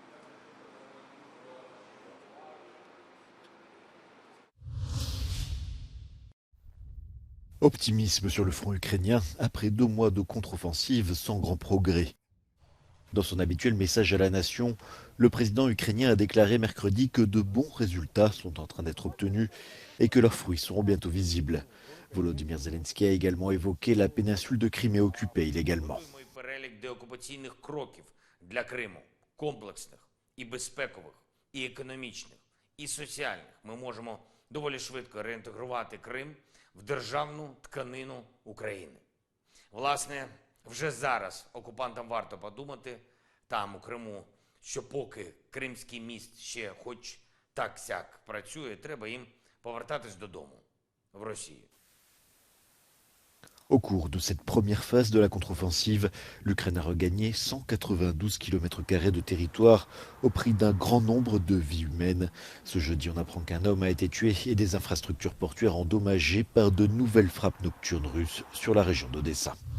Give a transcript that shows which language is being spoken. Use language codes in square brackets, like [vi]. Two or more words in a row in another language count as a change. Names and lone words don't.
[fr] Optimisme sur le front ukrainien après 2 mois de contre-offensive sans grand progrès. Dans son habituel message à la nation, le président ukrainien a déclaré mercredi que de bons résultats sont en train d'être obtenus et que leurs fruits seront bientôt visibles. Volodymyr Zelensky a également évoqué la péninsule de Crimée occupée illégalement. [uk] В державну тканину України. Власне, вже зараз окупантам варто подумати там, у Криму, що поки Кримський міст ще хоч так-сяк працює, треба їм повертатись додому, в Росію. [fr] Au cours de cette première phase de la contre-offensive, l'Ukraine a regagné 192 km² de territoire au prix d'un grand nombre de vies humaines. Ce jeudi, on apprend qu'un homme a été tué et des infrastructures portuaires endommagées par de nouvelles frappes nocturnes russes sur la région d'Odessa.